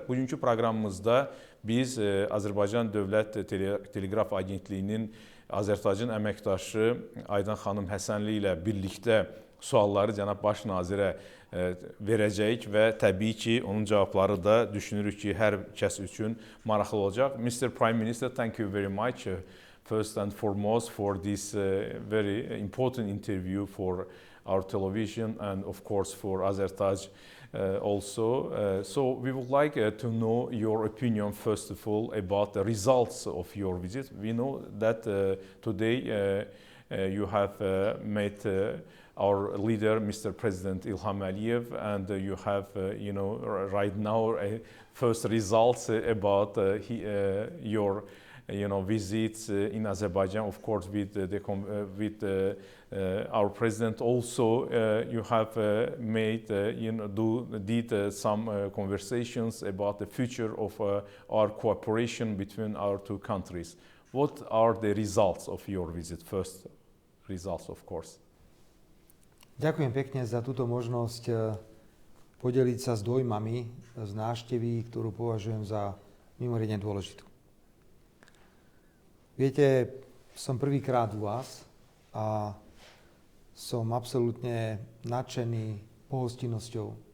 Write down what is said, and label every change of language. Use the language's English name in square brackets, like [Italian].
[Azerbaijani] Bugünkü proqramımızda biz Azərbaycan Dövlət Teleqraf Agentliyinin Azərtacın əməkdaşı Aydan xanım Həsənli ilə birlikdə sualları cənab baş nazirə verəcəyik və təbii ki, onun cavabları da düşünürük ki, hər kəs üçün maraqlı olacaq. [English] Mr. Prime Minister, thank you very much first and foremost for this very important interview for our television and of course for Azertaj also. So we would like to know your opinion first of all about the results of your visit. We know that today you have met our leader, Mr. President Ilham Aliyev, and you have, right now, first results about your, visits in Azerbaijan. Of course, with our president, also you have did some conversations about the future of our cooperation between our two countries. What are the results of your visit? First results, of course. [Slovak] Ďakujem pekne za túto možnosť podeliť sa s dojmami z návštevy, ktorú považujem za mimoriadne dôležitú. Viete, som prvýkrát u vás a som absolútne nadšený pohostinnosťou.